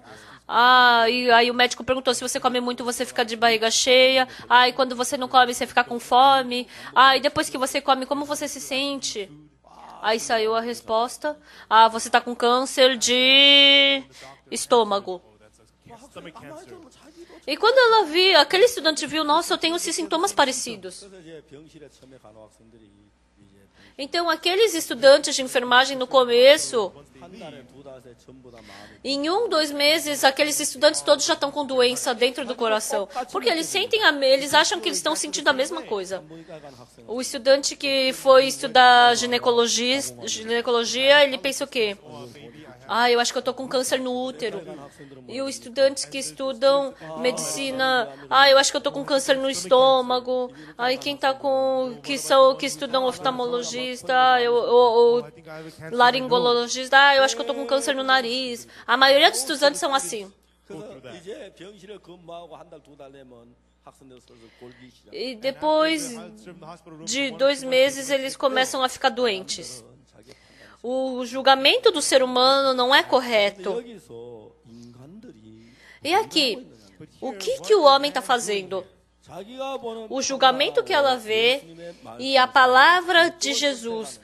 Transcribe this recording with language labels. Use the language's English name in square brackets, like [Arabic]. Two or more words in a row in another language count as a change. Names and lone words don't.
[Portuguese] E aí o médico perguntou: se você come muito, você fica de barriga cheia. E quando você não come, você fica com fome. E depois que você come, como você se sente? Aí saiu a resposta: você tá com câncer de estômago. [English] Stomach cancer. [Portuguese] E quando ela viu, aquele estudante viu: nossa, eu tenho esses sintomas parecidos. [Korean] 그래서 이제 병실에 처음에 간호학생들이 이제 [Portuguese] Então, aqueles estudantes de enfermagem no começo, [Korean] 한 달에 2달에 전부 다 마음이 [Portuguese] em 1, 2 meses, aqueles estudantes todos já estão com doença dentro do coração. Porque eles eles acham que eles estão sentindo a mesma coisa. [Korean] 보니까 간 학생 [Portuguese] O estudante que foi estudar ginecologia, ele pensa o quê? Eu acho que eu tô com câncer no útero. E os estudantes que estudam medicina, eu acho que eu tô com câncer no estômago. Quem tá que estudam oftalmologista, ou [English] I think I have a cancer. in my nose. [Portuguese] laringologista, eu acho que eu tô com câncer no nariz. A maioria dos estudantes são assim. [Korean] 그래서 이제 병실에 근무하고 한 달 2달 되면 [Portuguese] E depois de 2 meses, eles começam a ficar doentes. O julgamento do ser humano não é correto. E aqui, o que o homem está fazendo? O julgamento que ela vê e a palavra de Jesus.